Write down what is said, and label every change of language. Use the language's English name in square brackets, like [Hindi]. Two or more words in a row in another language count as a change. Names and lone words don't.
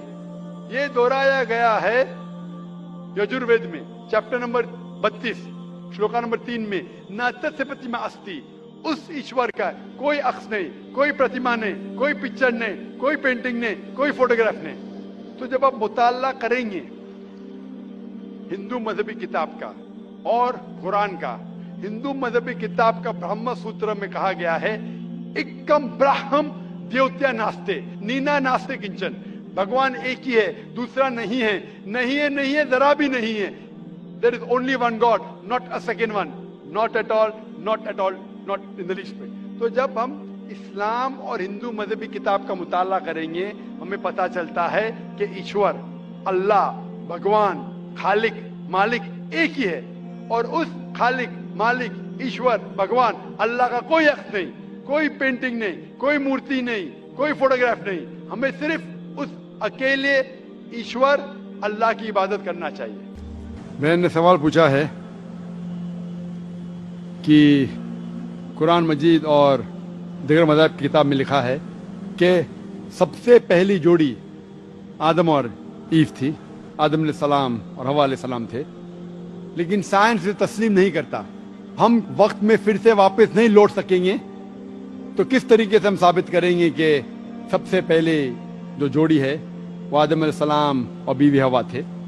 [Urdu] یہ دہرایا گیا ہے یجوروید میں [English] chapter number [Urdu] 32 شلوکا نمبر 3 میں [Sanskrit] नातिय प्रतिमा अस्ति, [Urdu] اس ایشور کا کوئی عکس نہیں, کوئی پرتیما نہیں, کوئی پکچر نہیں, کوئی پینٹنگ نہیں, کوئی فوٹوگراف نہیں. تو جب آپ مطالعہ کریں گے ہندو مذہبی کتاب کا اور قرآن کا, ہندو مذہبی کتاب کا برہم سوتر میں کہا گیا ہے [Sanskrit] एकम् ब्रह्म द्वितीय नास्ते नेना नास्ते किंचन, [Urdu] بھگوان ایک ہی ہے, دوسرا نہیں ہے, نہیں ہے, نہیں ہے, ذرا بھی نہیں ہے. [English] There is only one God, not a second one, not at all, not at all, not in the least way. [Urdu] تو جب ہم اسلام اور ہندو مذہبی کتاب کا مطالعہ کریں گے ہمیں پتا چلتا ہے کہ ایشور, اللہ, بھگوان, خالق, مالک ایک ہی ہے. اور اس خالق, مالک, ایشور, بھگوان, اللہ کا کوئی عکس نہیں, کوئی پینٹنگ نہیں, کوئی مورتی نہیں, کوئی فوٹوگراف نہیں. ہمیں صرف اس اکیلے ایشور اللہ کی عبادت کرنا چاہیے. میں نے سوال پوچھا ہے کہ قرآن مجید اور دیگر مذاہب کی کتاب میں لکھا ہے کہ سب سے پہلی جوڑی آدم اور ایو تھی، آدم علیہ السلام اور حوا علیہ السلام تھے، لیکن سائنس اسے تسلیم نہیں کرتا. ہم وقت میں پھر سے واپس نہیں لوٹ سکیں گے، تو کس طریقے سے ہم ثابت کریں گے کہ سب سے پہلے جو جوڑی ہے وہ آدم علیہ السلام اور بیوی حوا تھے.